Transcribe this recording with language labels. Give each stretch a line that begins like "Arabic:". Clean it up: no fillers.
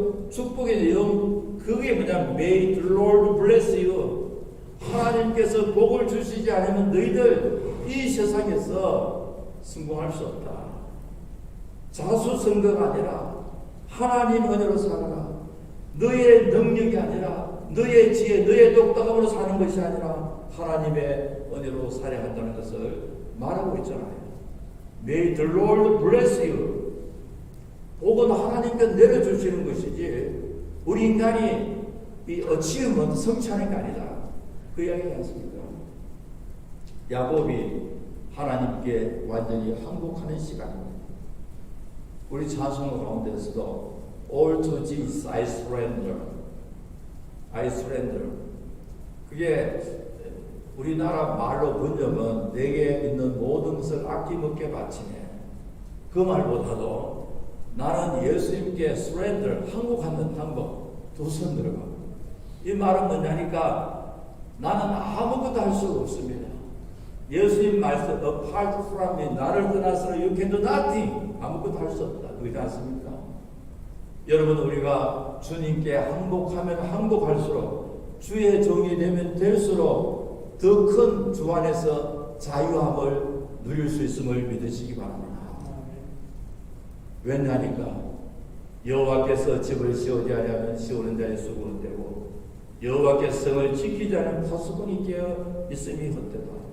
Korean: 축복의 내용 그게 뭐냐면
English: May the Lord bless you.
Korean: 하나님께서 복을 주시지 않으면 너희들 이 세상에서 성공할 수 없다. 자수성가가 아니라 하나님 은혜로 살아라. 너의 능력이 아니라 너의 지혜, 너의 똑똑함으로 사는 것이 아니라 하나님의 은혜로 살아야 한다는 것을 말하고 있잖아요.
English: May the Lord bless you.
Korean: 복은 하나님께서 내려주시는 것이지 우리 인간이 이 어치움은 성취하는 게 아니다. 그 이야기가 않습니까? 야곱이 하나님께 완전히 항복하는 시간입니다. 우리 찬송 가운데서도
English: All to Jesus I surrender. I surrender.
Korean: 그게 우리나라 말로 번역은 내게 있는 모든 것을 아낌없게 바치네. 그 말보다도 나는 예수님께 surrender, 항복하는 방법 두 손 들어가. 이 말은 뭐냐니까 나는 아무것도 할 수가 없습니다. 예수님 말씀
English: apart from me,
Korean: 나를 떠나서는
English: you can do nothing.
Korean: 아무것도 할 수 없다. 그렇지 않습니까? 여러분 우리가 주님께 항복하면 항복할수록 주의 종이 되면 될수록 더 큰 주 안에서 자유함을 누릴 수 있음을 믿으시기 바랍니다. 왜냐니까 여호와께서 집을 씌우지 아니하면 씌우는 자의 수고는 되고 여호와께서 성을 지키지 않으면 파수꾼이 깨어 있음이 헛되다.